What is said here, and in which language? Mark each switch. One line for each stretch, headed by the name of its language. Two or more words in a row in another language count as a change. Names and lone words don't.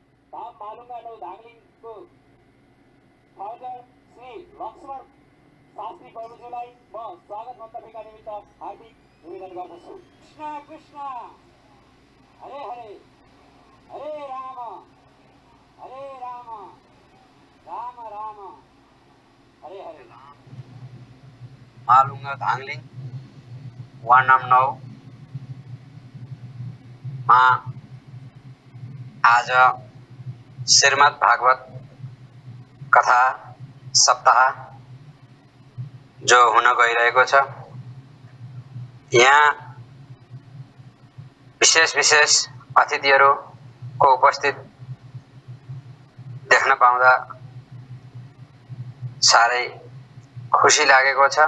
Nepali: धाम मालुङगा नौ धाङलिङको फाउन्डर श्री लक्ष्मण शास्त्री प्रभुजीलाई म स्वागत मन्तव्यका निमित्त हार्दिक निवेदन गर्दछु।
Sanskrit: कृष्ण कृष्ण हरे हरे हरे राम राम राम हरे हरे।
Nepali: मालुङगा धाङलिङ वार्ड नम्बर 9 मा आज श्रीमद् भागवत कथा सप्ताह जो हुन गइरहेको छ। यहाँ विशेष अतिथिहरूको उपस्थित देख्न पाउँदा साह्रै खुसी लागेको छ।